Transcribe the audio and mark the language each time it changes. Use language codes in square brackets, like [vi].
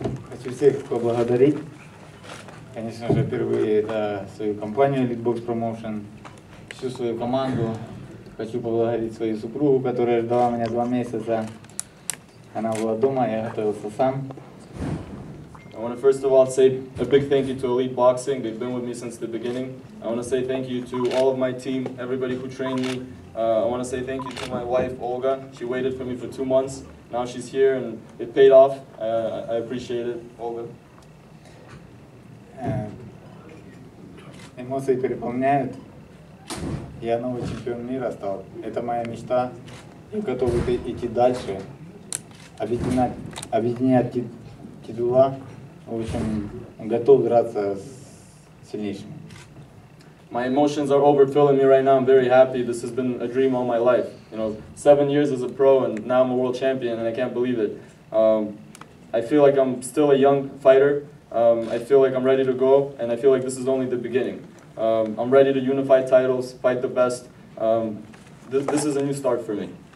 [ru] Хочу всех поблагодарить. Конечно же, впервые за свою компанию Elite Box Promotion, всю свою команду. Хочу поблагодарить свою супругу, которая ждала меня 2 месяца. Она была дома, я готовился сам. [en] I want to first of all say a big thank you to Elite Boxing. They've been with me since the beginning. I want to say thank you to all of my team, everybody who trained me. I want to say thank you to my wife, Olga. She waited for me for 2 months. Now she's here, and it paid off. I appreciate it, Olga. [ru] Эмоции переполняют. Я новый чемпион мира стал. Это моя мечта. Я готов идти дальше. Объединять титула. В общем, готов драться с сильнейшими. [en] My emotions are overfilling me right now. I'm very happy. This has been a dream all my life. 7 years as a pro, and now I'm a world champion, and I can't believe it. I feel like I'm still a young fighter. I feel like I'm ready to go, and I feel like this is only the beginning. I'm ready to unify titles, fight the best. This is a new start for me.